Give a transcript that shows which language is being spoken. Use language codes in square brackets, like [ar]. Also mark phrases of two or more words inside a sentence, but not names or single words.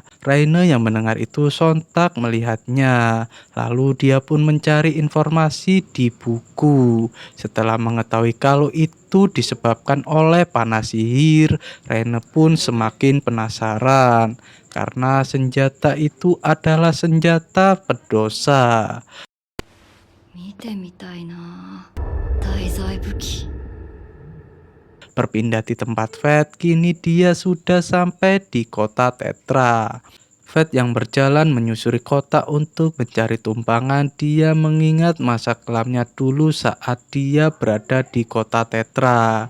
[id] Raine yang mendengar itu sontak melihatnya, lalu dia pun mencari informasi di buku. Setelah mengetahui kalau itu disebabkan oleh panah sihir, Raine pun semakin penasaran. Karena senjata itu adalah senjata pendosa. [ja] 見てみたいな。大罪武器。 [id] Berpindah di tempat Fate, kini dia sudah sampai di kota Tetra. Fate yang berjalan menyusuri kota untuk mencari tumpangan. Dia mengingat masa kelamnya dulu saat dia berada di kota Tetra.